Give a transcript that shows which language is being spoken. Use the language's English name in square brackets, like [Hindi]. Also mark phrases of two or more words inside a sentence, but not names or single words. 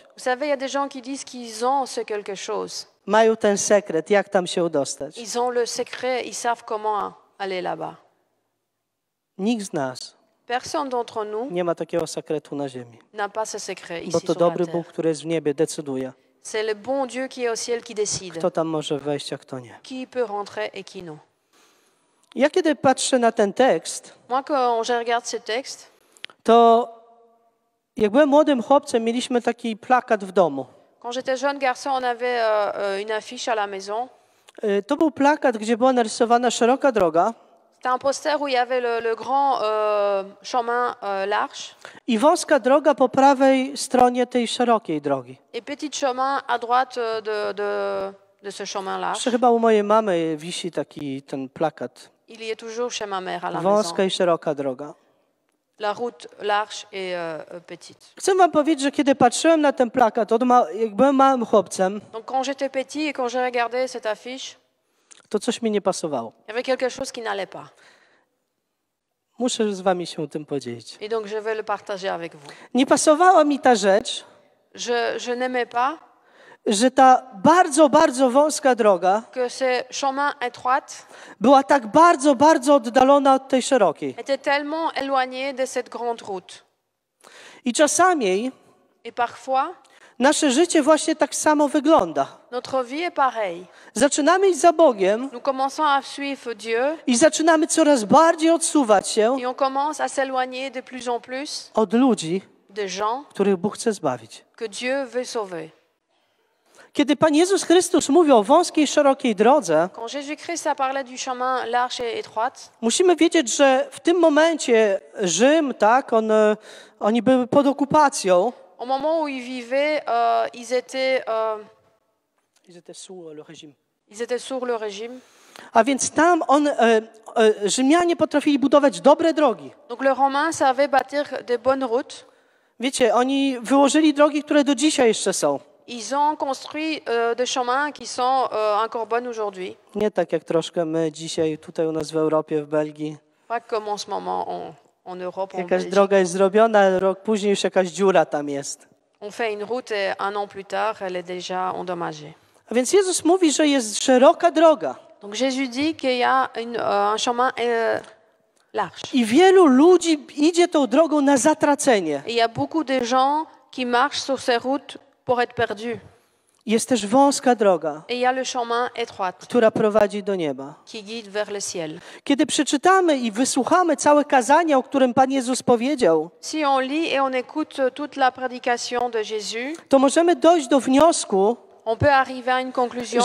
[French] Vous savez, il y a des gens qui disent qu'ils ont ce quelque chose. [Polish] Mają ten sekret, jak tam się dostać. [French] Ils ont le secret, ils savent comment aller là-bas. [Polish] Nikt z nas [French] Personne d'entre nous [Polish] nie ma takiego sekretu na ziemi. [French] n'a pas ce secret [Polish] Bo [French] ici [Polish] to [French] sur la [Polish] dobry [French] terre. [Polish] Bóg, który jest w niebie, decyduje, [French] C'est le bon Dieu qui est au ciel qui décide. [Polish] kto tam może wejść, a kto nie. [French] Qui peut rentrer et qui non. [Polish] Ja kiedy patrzę na ten tekst, [French] Moi, quand je regarde ce texte, [Polish] to jak byłem młodym chłopcem, mieliśmy taki plakat w domu. [French] quand j'étais jeune garçon, on avait une affiche à la maison. [Polish] To był plakat, gdzie była narysowana szeroka droga [French] C'était un poster où il y avait le grand chemin large [Polish] i wąska droga po prawej stronie tej szerokiej drogi. [French] et petit chemin à droite de ce chemin large. [Polish] Jeszcze chyba u mojej mamy wisi taki ten plakat. [French] Il y est toujours chez ma mère à la [Polish] Wąska [French] maison. [Polish] i szeroka droga. [French] La route large et petite. [Polish] Chcę wam powiedzieć, że kiedy patrzyłem na ten plakat, jak byłem małym chłopcem, [French] Donc quand j'étais petit et quand j'ai regardé cette affiche, [Polish] to coś mi nie pasowało. [French] il y avait quelque chose qui n'allait pas. [Polish] Muszę z wami się tym podzielić. [French] Et donc je vais le partager avec vous. [Polish] Nie pasowała mi ta rzecz, [French] Je n'aimais pas [Polish] że ta bardzo, bardzo wąska droga [French] que ce chemin étroit [Polish] była tak bardzo, bardzo oddalona od tej szerokiej. [French] était tellement éloigné de cette grande route. [Polish] I czasami [French] Et parfois, [Polish] nasze życie właśnie tak samo wygląda. [French] notre vie est pareille. [Polish] Zaczynamy iść za Bogiem [French] Nous commençons à suivre Dieu [Polish] i zaczynamy coraz bardziej odsuwać się [French] et on commence à s'éloigner de plus en plus [Polish] od ludzi, [French] des gens [Polish] których Bóg chce zbawić. [French] que Dieu veut sauver. [Polish] Kiedy Pan Jezus Chrystus mówi o wąskiej, szerokiej drodze, [French] Quand Jésus-Christ a parlé du chemin large et étroit, [Polish] musimy wiedzieć, że w tym momencie Rzym, tak, oni były pod okupacją. [French] au moment où ils vivaient, ils étaient sur le régime. [Polish] A więc tam Rzymianie potrafili budować dobre drogi. [French] Donc les Romains savaient bâtir des bonnes routes. [Polish] Wiecie, oni wyłożyli drogi, które do dzisiaj jeszcze są. [French] Ils ont construit des chemins qui sont encore bonnes aujourd'hui. [Polish] Nie tak jak troszkę my dzisiaj tutaj u nas w Europie, w Belgii. [French] Pas comme en ce moment en Europe, en [Polish] Jakaś [French] Belgique. [Polish] droga jest zrobiona, rok później już jakaś dziura tam jest. [French] On fait une route et un an plus tard, elle est déjà endommagée. [Polish] A więc Jezus mówi, że jest szeroka droga. [French] Donc Jésus dit qu'il y a un chemin large. [Polish] I wielu ludzi idzie tą drogą na zatracenie. [French] Et il y a beaucoup de gens qui marchent sur ces routes pour être perdus. [Polish] Jest też wąska droga, [French] Et il y a le chemin étroit [Polish] która prowadzi do nieba. [French] qui guide vers le ciel. [Polish] Kiedy przeczytamy i wysłuchamy całe kazania, o którym Pan Jezus powiedział, [French] Si on lit et on écoute toute la prédication de Jésus, [Polish] to możemy dojść do wniosku, [French] on peut arriver à une conclusion